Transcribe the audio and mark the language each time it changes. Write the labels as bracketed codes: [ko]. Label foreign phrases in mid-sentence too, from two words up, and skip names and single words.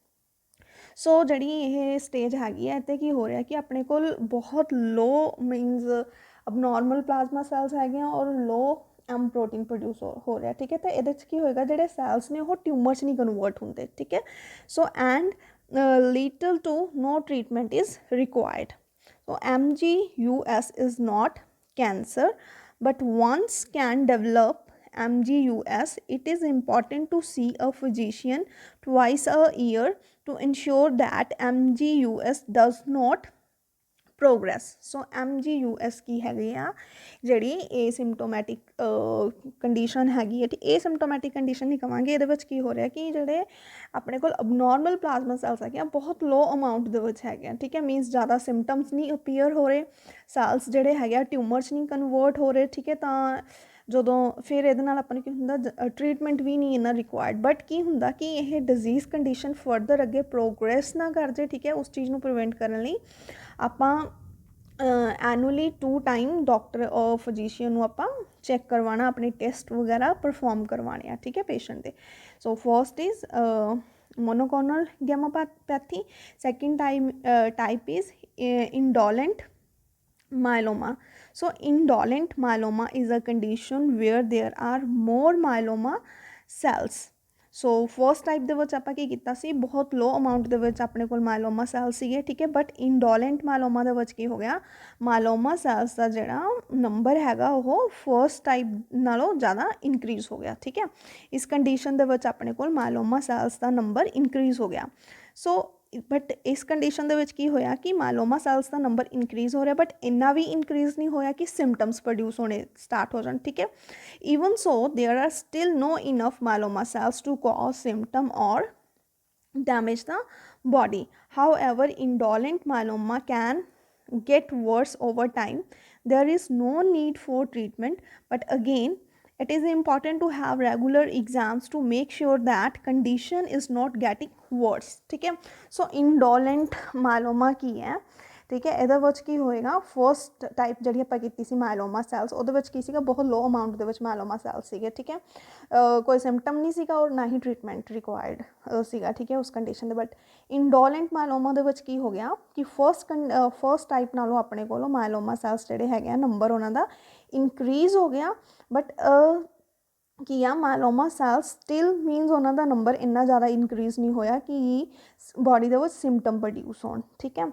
[pa] ਸੋ ਜਿਹੜੀ ਇਹ ਸਟੇਜ ਹੈਗੀ ਹੈ ਇੱਥੇ ਕੀ ਹੋ ਰਿਹਾ ਕਿ ਆਪਣੇ ਕੋਲ ਬਹੁਤ [en] low means abnormal plasma cells [pa] ਹੈਗੇ ਆ ਔਰ [en] low M protein produce [pa] ਹੋ ਰਿਹਾ, ਠੀਕ ਹੈ। ਤਾਂ ਇਹਦੇ 'ਚ ਕੀ ਹੋਏਗਾ, ਜਿਹੜੇ ਸੈਲਸ ਨੇ ਉਹ ਟਿਊਮਰ 'ਚ ਨਹੀਂ ਕਨਵਰਟ ਹੁੰਦੇ, ਠੀਕ ਹੈ। [en] So and little to no treatment is required. So MGUS is not cancer, but once can develop MGUS, it is important to see a physician twice a year to ensure that MGUS does not progress. [pa] So MGUS ਕੀ ਹੈਗੀ ਆ, ਜਿਹੜੀ [en] asymptomatic condition [pa] ਹੈਗੀ ਹੈ, [en] asymptomatic condition [pa] ਨਹੀਂ ਕਹਾਂਗੇ, ਇਹਦੇ ਵਿੱਚ ਕੀ ਹੋ ਰਿਹਾ ਕਿ ਜਿਹੜੇ ਆਪਣੇ ਕੋਲ [en] abnormal plasma cells [pa] ਹੈਗੇ ਆ ਬਹੁਤ [en] low amount [pa] ਦੇ ਵਿੱਚ ਹੈਗੇ ਆ, ਠੀਕ ਹੈ। ਮੀਨਸ ਜ਼ਿਆਦਾ ਸਿੰਪਟਮਸ ਨਹੀਂ ਅਪੀਅਰ ਹੋ ਰਹੇ, ਸੈਲਸ ਜਿਹੜੇ ਹੈਗੇ ਆ ਟਿਊਮਰ 'ਚ ਨਹੀਂ ਕਨਵਰਟ ਹੋ ਰਹੇ, ਠੀਕ ਹੈ। ਤਾਂ ਜਦੋਂ ਫਿਰ ਇਹਦੇ ਨਾਲ ਆਪਾਂ ਨੂੰ ਕੀ ਹੁੰਦਾ, ਟਰੀਟਮੈਂਟ ਵੀ ਨਹੀਂ ਇੰਨਾ ਰਿਕੁਆਇਰਡ, ਬਟ ਕੀ ਹੁੰਦਾ ਕਿ ਇਹ [en] disease condition further [pa] ਅੱਗੇ ਪ੍ਰੋਗਰੈਸ ਨਾ ਕਰ ਜੇ, ਠੀਕ ਹੈ। ਉਸ ਚੀਜ਼ ਨੂੰ ਪ੍ਰੀਵੈਂਟ ਕਰਨ ਲਈ ਆਪਾਂ [en] annually 2 time doctor [pa] ਔਰ ਫਿਜ਼ੀਸ਼ੀਅਨ ਨੂੰ ਆਪਾਂ ਚੈੱਕ ਕਰਵਾਉਣਾ, ਆਪਣੇ ਟੈਸਟ ਵਗੈਰਾ ਪਰਫੋਰਮ ਕਰਵਾਉਣੇ ਆ, ਠੀਕ ਹੈ, ਪੇਸ਼ੈਂਟ ਦੇ। [en] So first is monoclonal gammopathy. Second type is indolent myeloma. So indolent myeloma is a condition where there are more myeloma cells, so first type [pa] ਦੇ ਵਿੱਚ ਆਪਾਂ ਕੀ ਕੀਤਾ ਸੀ, ਬਹੁਤ [en] low amount [pa] ਦੇ ਵਿੱਚ ਆਪਣੇ ਕੋਲ [en] myeloma cell [pa] ਸੀਗੇ, ਠੀਕ ਹੈ। ਬਟ [en] indolent myeloma [pa] ਦੇ ਵਿੱਚ ਕੀ ਹੋ ਗਿਆ, [en] myeloma cells [pa] ਦਾ ਜਿਹੜਾ ਨੰਬਰ ਹੈਗਾ ਉਹ [en] first type [pa] ਨਾਲੋਂ ਜ਼ਿਆਦਾ ਇਨਕਰੀਜ਼ ਹੋ ਗਿਆ, ਠੀਕ ਹੈ। ਇਸ ਕੰਡੀਸ਼ਨ ਦੇ ਵਿੱਚ ਆਪਣੇ ਕੋਲ [en] myeloma cells [pa] ਦਾ ਨੰਬਰ ਇਨਕਰੀਜ਼ ਹੋ ਗਿਆ। [en] so but [pa] ਇਸ ਕੰਡੀਸ਼ਨ ਦੇ ਵਿੱਚ ਕੀ ਹੋਇਆ ਕਿ [en] myeloma cells [pa] ਦਾ ਨੰਬਰ ਇਨਕਰੀਜ਼ ਹੋ ਰਿਹਾ, ਬਟ ਇੰਨਾ ਵੀ ਇਨਕਰੀਜ਼ ਨਹੀਂ ਹੋਇਆ ਕਿ [en] symptoms produce [pa] ਹੋਣੇ ਸਟਾਰਟ ਹੋ ਜਾਣ, ਠੀਕ ਹੈ। [en] Even so there are still no enough myeloma cells to cause symptom or damage the body. However, indolent myeloma can get worse over time. There is no need for treatment, but again, it is important to have regular exams to make sure that condition is not getting worse, [pa] ਠੀਕ ਹੈ। [en] So indolent myeloma [pa] ਕੀ ਹੈ, ਠੀਕ ਹੈ। ਇਹਦੇ ਵਿੱਚ ਕੀ ਹੋਏਗਾ, [en] first type [pa] ਜਿਹੜੀ ਆਪਾਂ ਕੀਤੀ ਸੀ [en] myeloma cells, [pa] ਉਹਦੇ ਵਿੱਚ ਕੀ ਸੀਗਾ, ਬਹੁਤ [en] low amount [pa] ਦੇ ਵਿੱਚ [en] myeloma cells [pa] ਸੀਗੇ, ਠੀਕ ਹੈ। ਕੋਈ ਸਿੰਪਟਮ ਨਹੀਂ ਸੀਗਾ ਔਰ ਨਾ ਹੀ [en] treatment required [pa] ਸੀਗਾ, ਠੀਕ ਹੈ, ਉਸ ਕੰਡੀਸ਼ਨ ਦੇ। ਬਟ [en] indolent myeloma [pa] ਦੇ ਵਿੱਚ ਕੀ ਹੋ ਗਿਆ ਕਿ [en] first type [pa] ਨਾਲੋਂ ਆਪਣੇ ਕੋਲੋਂ [en] myeloma cells [pa] ਜਿਹੜੇ ਹੈਗੇ ਆ ਨੰਬਰ ਉਹਨਾਂ ਦਾ ਇਨਕਰੀਜ਼ ਹੋ ਗਿਆ, ਬਟ ਕੀ ਆ [en] myeloma cells still means [pa] ਉਹਨਾਂ ਦਾ ਨੰਬਰ ਇੰਨਾ ਜ਼ਿਆਦਾ ਇਨਕਰੀਜ਼ ਨਹੀਂ ਹੋਇਆ ਕਿ ਬੋਡੀ ਦੇ ਵਿੱਚ [en] symptom produce [pa] ਹੋਣ, ਠੀਕ ਹੈ।